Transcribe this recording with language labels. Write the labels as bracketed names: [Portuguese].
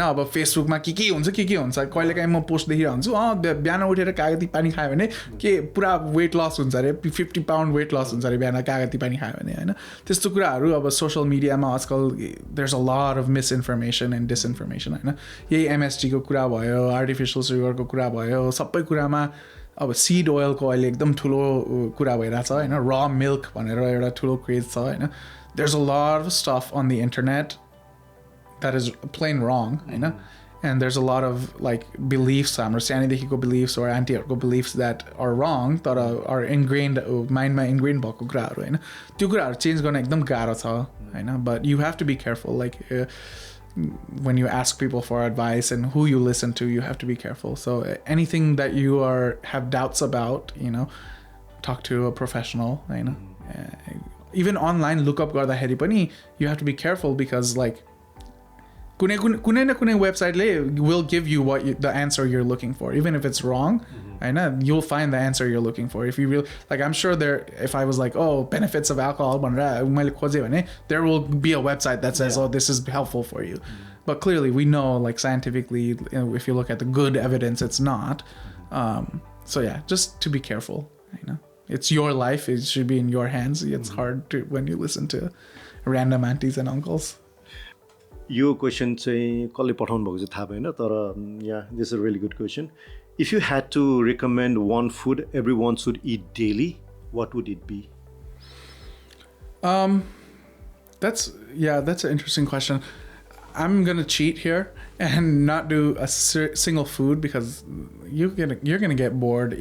[Nepali] अब फेसबुकमा के हुन्छ कहिलेकाहीँ म पोस्ट देखिरहेको हुन्छु, बिहान उठेर कागती पानी खायो भने के पुरा वेट लस हुन्छ अरे, 50 पाउन्ड वेट लस हुन्छ अरे बिहान कागती पानी खायो भने हैन. त्यस्तो कुराहरू अब सोशल मिडियामा आजकल [English] there's a lot of misinformation and disinformation हैन. [Nepali] यही MSG को कुरा भयो, आर्टिफिशियल सुगरको कुरा भयो, सबै कुरामा अब सीड ओइलको अहिले एकदम ठुलो कुरा भइरहेछ हैन. र मिल्क भनेर एउटा ठुलो क्रेज छ हैन. [English] There's a lot of stuff on the internet that is plain wrong, you know, and there's a lot of like beliefs, सानोदेखिको beliefs or auntie-हरुको beliefs that are wrong, that are ingrained mind-मा ingrained [Nepali] भएको कुराहरु हैन. त्यो कुराहरु change गर्न एकदम गाह्रो छ हैन. [English] But you have to be careful, like when you ask people for advice and who you listen to, you have to be careful. So anything that you have doubts about, you know, talk to a professional, you know. Even online lookup [Nepali] गर्दाखेरि पनि [English] you have to be careful because like [Nepali] कुनै न कुनै वेबसाइटले [English] will give you the answer you're looking for, even if it's wrong. हैन, you'll find the answer you're looking for. If you really like, I'm sure if I was like, oh, benefits of alcohol [Nepali] भनेर मैले खोजे भने [English] there will be a website that says, oh, this is helpful for you. But clearly we know, like scientifically, if you look at the good evidence, it's not. So yeah, just to be careful, you know. It's your life, it should be in your hands. It's hard to when you listen to random aunties and uncles. [Nepali] यो question चाहिँ कसले पठाउनु भएको चाहिँ थाहा भएन, तर [English] yeah, this is a really good question. If you had to recommend one food everyone should eat daily, what would it be? That's an interesting question. I'm gonna cheat here and not do a single food because you're gonna get bored.